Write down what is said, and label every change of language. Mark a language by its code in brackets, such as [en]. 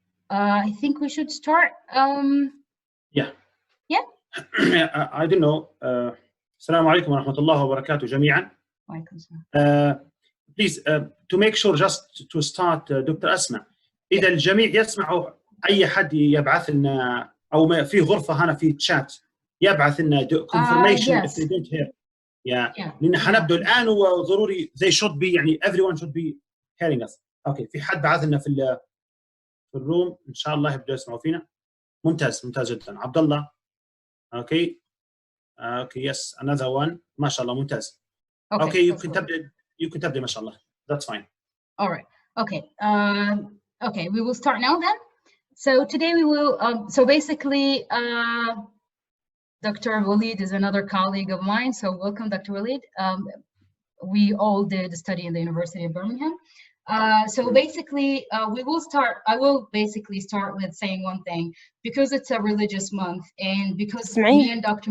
[en] I think we should start. Yeah. I don't know. [ar] Assalamu alaikum wa rahmatullahi wa barakatuh جميعا. [en] Please, to make sure, just to start, Dr. [ar] Asma, إذا الجميع يسمعوا أي حد يبعث لنا أو في غرفة هنا في الشات يبعث لنا [en] confirmation if they don't hear. [ar] لأن حنبدأ الآن وضروري [en] they should be [ar] يعني [en] everyone should be hearing us. [ar] أوكي، في حد بعث لنا في الروم إن شاء الله يبدأ يسمعوا فينا. ممتاز جدا. عبد الله. أوكي. [en] Yes, another one. [ar] ما شاء الله ممتاز. [en] Okay, you can [ar] تبدأ ما شاء الله. [en] That's fine. All right. Okay. Okay, we will start now then. So today we will, so basically, Dr. Walid is another colleague of mine. So welcome, Dr. Walid. We all did a study in the University of Birmingham. So basically, I will basically start with saying one thing, because it's a religious month and because me and Dr.